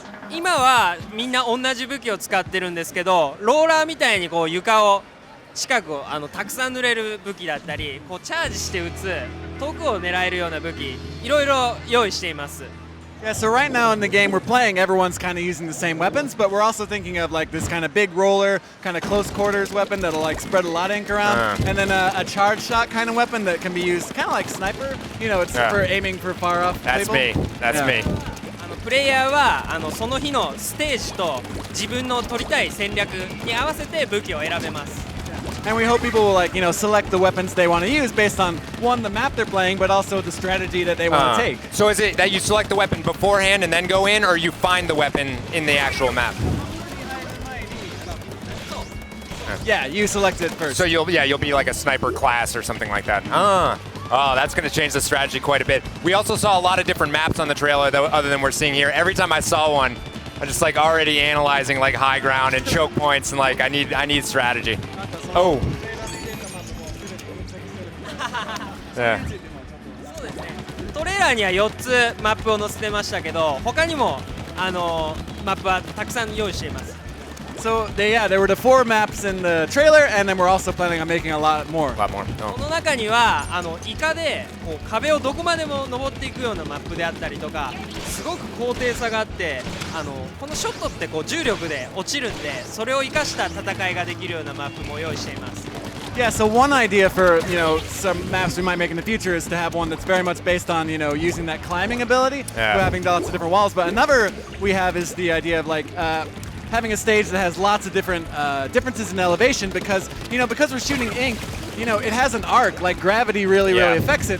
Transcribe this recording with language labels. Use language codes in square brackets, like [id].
[ja] 今はみんな同じ武器を使ってるんですけど、ローラーみたいにこう床を近くをたくさん塗れる武器だったり、こうチャージして撃つ遠くを狙えるような武器、いろいろ用意しています。 [en] Yeah, so right now in the game we're playing, everyone's kind of using the same weapons, but we're also thinking of like this kind of big roller, kind of close quarters weapon that'll like spread a lot of ink around, and then a charge shot kind of weapon that can be used kind of like sniper. You know, it's for aiming for far off. That's people. me. That's me. [ja] プレイヤーはその日のステージと自分の取りたい戦略に合わせて武器を選べます。 [en] And we hope people will like, select the weapons they want to use based on one, the map they're playing, but also the strategy that they want to take. So is it that you select the weapon beforehand and then go in, or you find the weapon in the actual map? Yeah, you select it first. So you'll be like a sniper class or something like that. Oh, that's going to change the strategy quite a bit. We also saw a lot of different maps on the trailer, though, other than we're seeing here. Every time I saw one, I'm just like already analyzing like high ground and choke points, and like I need strategy. Oh. Yeah. [ja] トレーラーには4つマップを載せてましたけど、他にもマップはたくさん用意しています。 [en] So there were the 4 maps in the trailer, and then we're also planning on making a lot more. A lot more. [ja] この中にはイカでこう壁をどこまでも登っていくようなマップであったりとか、すごく高低差があってこのショットってこう重力で落ちるんで、それを生かした戦いができるようなマップも用意しています。 [en] Yeah, so one idea for, some maps we might make in the future is to have one that's very much based on, using that climbing ability, having lots of different walls. But another we have is the idea of like having a stage that has lots of different differences in elevation because we're shooting ink, it has an arc, like gravity really affects it.